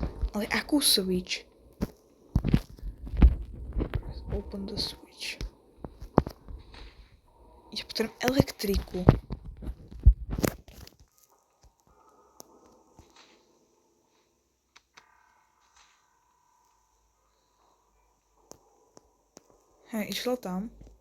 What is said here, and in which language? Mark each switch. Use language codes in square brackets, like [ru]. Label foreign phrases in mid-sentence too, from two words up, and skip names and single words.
[sk] Ale akú switch? [en] Open the switch. [sk] Ja potrebujem elektriku. Hej, išla tam.